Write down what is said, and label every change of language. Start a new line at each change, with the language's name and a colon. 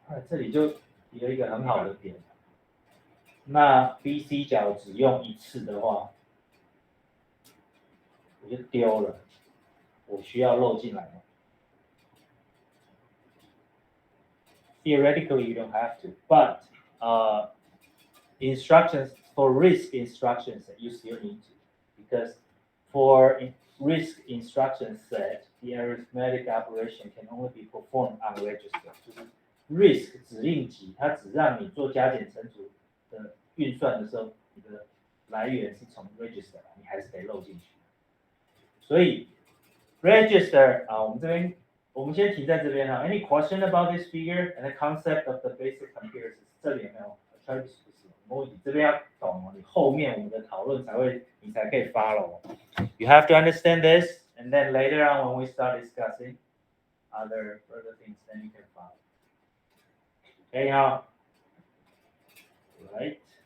Chinese: 这里就有一个很好的点。那 BC 假如只用一次的话，我就丢了，我需要漏进来吗？
English: Theoretically, you don't have to, but instructions for RISC instructions you still need to, because for RISC instruction set, the arithmetic operation can only be performed on register.
Chinese: 就是 RISC 指令集，它只让你做加减乘除的运算的时候，你的来源是从 register， 你还是得漏进去。所以 register 我们这边。我们先停在这边哈。
English: Any question about this figure and the concept of the basic comparisons？
Chinese: 这里有没有 ？
English: Try to
Chinese: 你这边要懂哦，你后面我们的讨论你才可以 follow。
English: You have to understand this, and then later on when we start discussing other further things, then you can follow. Okay, now, right?